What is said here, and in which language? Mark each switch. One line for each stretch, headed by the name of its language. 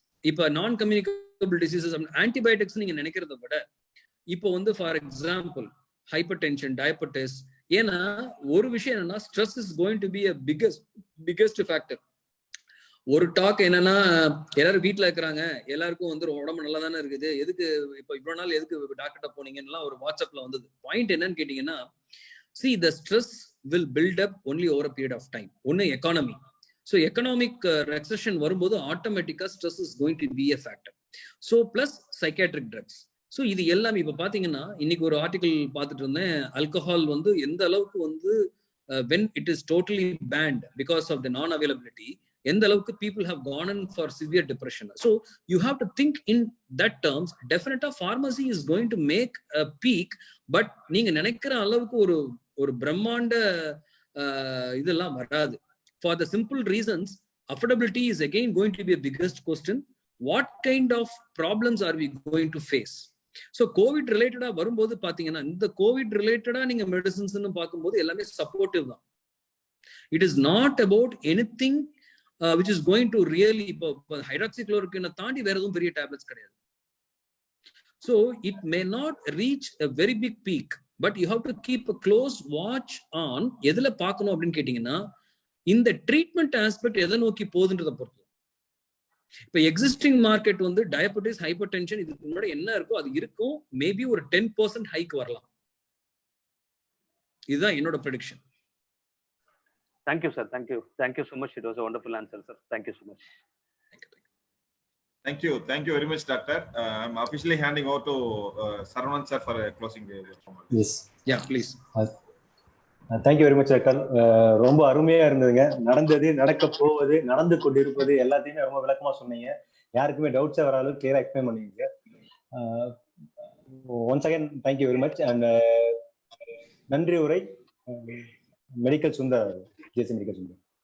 Tamil: இப்ப நான் communicable diseases antibiotics நீங்க நினைக்கிறத விட இப்போ வந்து for example hyper tension, diabetes. ஏன்னா ஒரு விஷயம் என்னன்னா,
English: Stress is going to be a biggest factor.
Tamil: ஒரு டாக் என்னன்னா, எல்லாரும் வீட்டுல இருக்கிறாங்க, எல்லாருக்கும் வந்து உடம்பு நல்லா தானே இருக்குது, எதுக்கு இப்ப இவ்வளவு நாள் எதுக்கு டாக்டர்கிட்ட போனீங்கன்னா ஒரு வாட்ஸ்அப்ல வந்தது. பாயிண்ட் என்னன்னு கேட்டீங்கன்னா,
English: see the stress will build up only over a period of time.
Tamil: ஒன்னு எக்கானமி.
English: So economic recession வரும்போது ஆட்டோமேட்டிக்கா stress is going to be a factor. So plus psychiatric drugs.
Tamil: So இது எல்லாமே இப்ப பாத்தீங்கன்னா, இன்னைக்கு ஒரு ஆர்டிகல் பார்த்துட்டு இருந்தேன், ஆல்கஹால் வந்து எந்த அளவுக்கு வந்து
English: when it is totally banned because of the non-availability,
Tamil: எந்த அளவுக்கு
English: people have gone in for severe depression. So you have to think in that terms. Definitely pharmacy is going to make a peak, but
Tamil: நீங்க நினைக்கிற அளவுக்கு ஒரு பிரம்மாண்ட இதெல்லாம் வராது.
English: For the simple reasons, affordability is again going to be a biggest question. What kind of problems are we going to face?
Tamil: So COVID related வரும்போது பாத்தீங்கன்னா இந்த COVID related நீங்க மெடிசின்ஸ் பார்க்கும்போது எல்லாமே சப்போர்ட்டிவ் தான்.
English: It is not about anything which is going to really hydroxychloroquine
Tamil: தாண்டி வேற எதுவும் பெரிய டேப்லெட்ஸ் கிடையாது.
English: So it may not reach a very big peak, but you have to keep a close watch on
Tamil: எதுல பார்க்கணும் அப்படின்னு கேட்டீங்கன்னா இந்த ட்ரீட்மெண்ட் ஆஸ்பெக்ட் எதை நோக்கி போகுதுன்றதை பொறுத்து. இப்ப எக்ஸிஸ்டிங் மார்க்கெட் வந்து டயபெட்டிஸ், ஹைப்பர் டென்ஷன் இதுக்கு முன்னாடி என்ன இருக்கோ அது இருக்கும். மேபி ஒரு 10% ஹைக் வரலாம். இதுதான் என்னோட prediction.
English: Thank you, sir. Thank you so much. It was a wonderful answer, sir. Thank you so much. Thank you very much, Doctor. I'm officially handing over to Saravanan sir for a closing remark. Yes. Yeah, please. Thank you very much, Doctor.
Tamil: ரொம்ப அருமையா இருந்ததுங்க. நடந்தது, நடக்க போவது, நடந்து கொண்டிருப்பது எல்லாத்தையுமே ரொம்ப விளக்கமா சொன்னீங்க. யாருக்குமே டவுட்ஸே வர அளவுக்கு கிளியரா எக்ஸ்பிளைன் பண்ணீங்க.
English: Once again thank you very much.
Tamil: And நன்றி உரை மெடிக்கல் சுந்தர், ஜேசி மெடிக்கல் சுந்தர்.